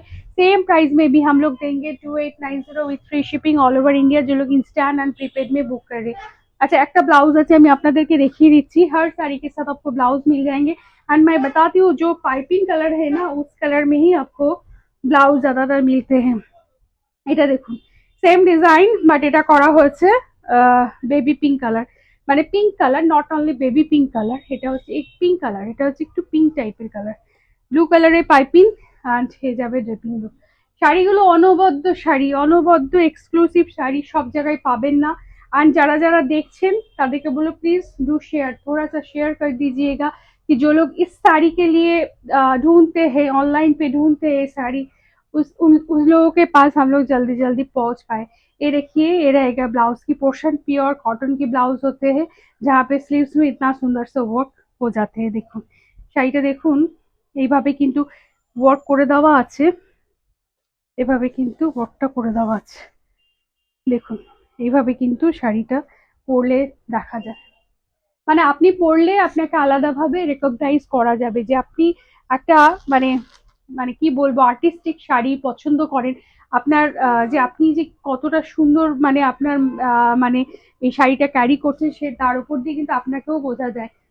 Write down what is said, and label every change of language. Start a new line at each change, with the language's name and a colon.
Hindi: Same price में भी हम लोग देंगे 2890 with free shipping all over India, जो लोग इंस्टैंट एंड प्रीपेड में बुक कर रहे। अच्छा
Bangla: একটা ব্লাউজ আছে আমি আপনাদেরকে দেখিয়ে দিচ্ছি,
Hindi: हर साड़ी के साथ आपको ब्लाउज मिल जाएंगे एंड मैं बताती हूँ जो पाइपिंग कलर है ना उस कलर में ही आपको ब्लाउज ज्यादातर मिलते हैं।
Bangla: এটা দেখুন সেম ডিজাইন বাট এটা করা হয়েছে বেবি পিঙ্ক কালার, মানে pink colour, not only baby pink colour, এটা হচ্ছে এক পিঙ্ক কালার, এটা হচ্ছে একটু পিঙ্ক টাইপের কালার, ব্লু কালারের পাইপিং অ্যান্ড হয়ে যাবে ড্রেপিং লুক। শাড়িগুলো অনবদ্য শাড়ি, অনবদ্য এক্সক্লুসিভ শাড়ি, সব জায়গায় পাবেন না।
Hindi: एंड
Bangla: যারা যারা দেখছেন তাদেরকে বলো
Hindi: प्लीज डू शेयर, थोड़ा सा शेयर कर दीजिएगा कि जो लोग इस साड़ी के लिए ढूंढते हैं ऑनलाइन पे ढूंढते हैं साड़ी, उस लोगों के पास हम लोग जल्दी जल्दी पहुंच पाए। ये देखिए ये रहेगा ब्लाउज की पोर्शन, प्योर कॉटन की ब्लाउज होते हैं जहाँ पे स्लीव्स में इतना सुंदर से वर्क हो जाते हैं।
Bangla: देखুন শাড়িটা দেখুন এইভাবে কিন্তু ওয়ার্ক করে দেওয়া আছে, এভাবে কিন্তু ওয়ার্কটা করে দেওয়া আছে, দেখুন এইভাবে কিন্তু শাড়িটা পরলে দেখা যায়, মানে আপনি পরলে আপনাকে আলাদাভাবে রেকগনাইজ করা যাবে যে আপনি একটা মানে মানে কি বলবো আর্টিস্টিক শাড়ি পছন্দ করেন, আপনার যে আপনি যে কতটা সুন্দর মানে আপনার মানে এই শাড়িটা ক্যারি করছে সে তার উপর দিয়ে কিন্তু আপনাকেও বোঝা যায়।